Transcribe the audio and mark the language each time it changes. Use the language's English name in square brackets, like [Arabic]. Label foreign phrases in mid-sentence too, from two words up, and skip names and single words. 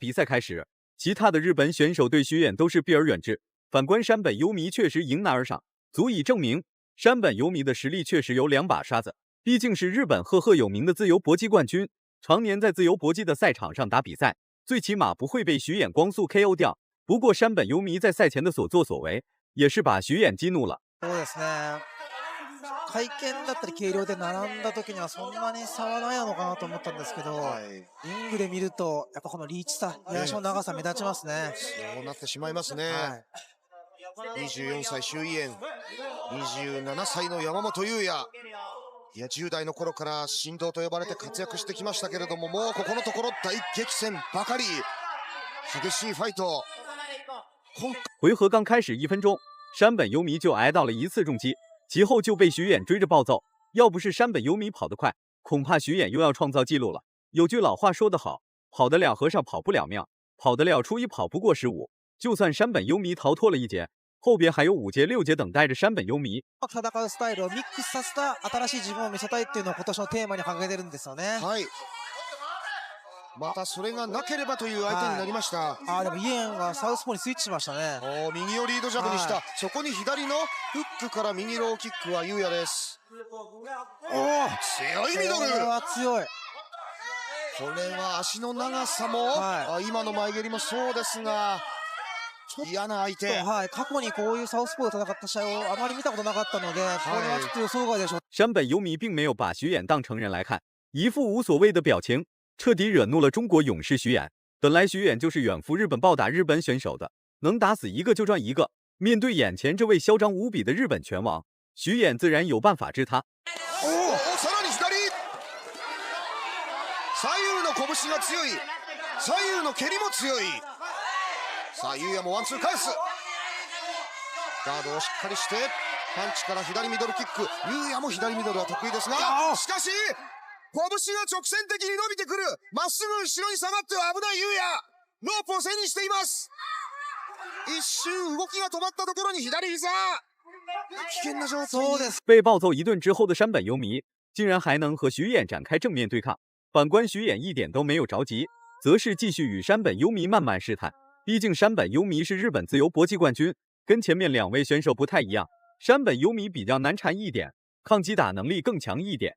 [Chinese] 比赛开始，其他的日本选手对徐远都是避而远之，反观山本优弥确实迎难而上，足以证明山本优弥的实力确实有2把刷子。毕竟是日本赫赫有名的自由搏击冠军，常年在自由搏击的赛场上打比赛，最起码不会被徐远光速 KO 掉。不过山本优弥在赛前的所作所为，也是把徐远激怒了。 [Japanese] そうですね。会見だったり軽量で並んだ時にはそんなに差はないのかなと思ったんですけど、リングで見るとやっぱこのリーチ差、足の長さ目立ちますね。そうなってしまいますね。24歳周囲炎、27歳の山本優也。いや10代の頃から神童と呼ばれて活躍してきましたけれども、もうここのところ大激戦ばかり。激しいファイト。 [Chinese] 回合刚开始1分钟，山本优弥就挨到了1次重击，其后就被徐远追着暴揍。要不是山本优弥跑得快，恐怕徐远又要创造纪录了。有句老话说得好，跑得了和尚跑不了庙，跑得了初一跑不过15。就算山本优弥逃脱了1节，后边还有5节、6节等待着山本優弥。 [Japanese] 戦うスタイルをミックスさせた新しい自分を見せたいっていうのを今年のテーマに掲げてるんですよね。はい。またそれがなければという相手になりました。でもイエンはサウスポーにスイッチしましたね。右をリードジャブにした。そこに左のフックから右ローキックは優也です。強いミドル。これは強い。これは足の長さも、今の前蹴りもそうですが。嫌な相手。過去にこういうサウスポーで戦った試合をあまり見たことなかったので、これはちょっと予想外でしょ。 [Chinese] 山本優弥并没有把徐远当成人来看，一副无所谓的表情，彻底惹怒了中国勇士徐远。本来徐远就是远赴日本暴打日本选手的，能打死1个就赚1个。面对眼前这位嚣张无比的日本拳王，徐远自然有办法治他。 [Japanese] さらに左。左右の拳が強い。左右の蹴りも強い。さあ、優也もワンツー返す。ガードをしっかりして、パンチから左ミドルキック。優也も左ミドルは得意ですが、しかし、拳が直線的に伸びてくる。まっすぐ後ろに下がっては危ない優也。ロープを背にしています。一瞬動きが止まったところに左膝。危険な状態。 [Chinese] 被暴揍1顿之后的山本優弥，竟然还能和徐远展开正面对抗。反观徐远一点都没有着急，则是继续与山本優弥慢慢试探。毕竟山本優弥是日本自由搏击冠军，跟前面2位选手不太一样。山本優弥比较难缠一点，抗击打能力更强一点。